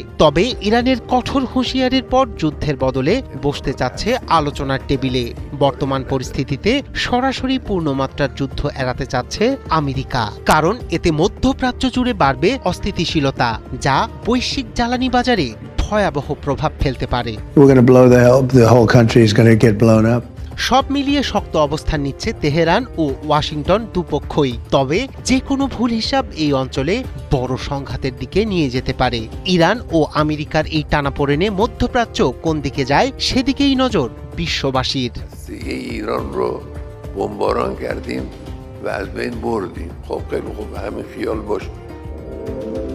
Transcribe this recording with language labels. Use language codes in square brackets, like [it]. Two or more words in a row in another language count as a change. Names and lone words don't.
[bn] তবে ইরানের কঠোর হুঁশিয়ারির পর যুদ্ধের বদলে বসতে চাচ্ছে আলোচনার টেবিলে। বর্তমান পরিস্থিতিতে সরাসরি পূর্ণমাত্রার যুদ্ধ এড়াতে চাচ্ছে আমেরিকা, কারণ এতে মধ্যপ্রাচ্য জুড়ে বাড়বে অস্থিতিশীলতা, যা বৈশ্বিক জ্বালানি বাজারে ভয়াবহ প্রভাব ফেলতে পারে। [en] the whole country is going to get blown up. [bn] সব মিলিয়ে শক্ত অবস্থান নিচ্ছে তেহরান ও ওয়াশিংটন দুপক্ষই। তবে যে কোনো ভুল হিসাব এই অঞ্চলে বড় সংঘাতের দিকে নিয়ে যেতে পারে। ইরান ও আমেরিকার এই টানাপোড়েনে মধ্যপ্রাচ্য কোন দিকে যায় সেদিকেই নজর বিশ্ববাসীর। [fa] ایران رو بمباران کردیم و از بین بردیم. خب خیلی خوب، همین خیال باشه.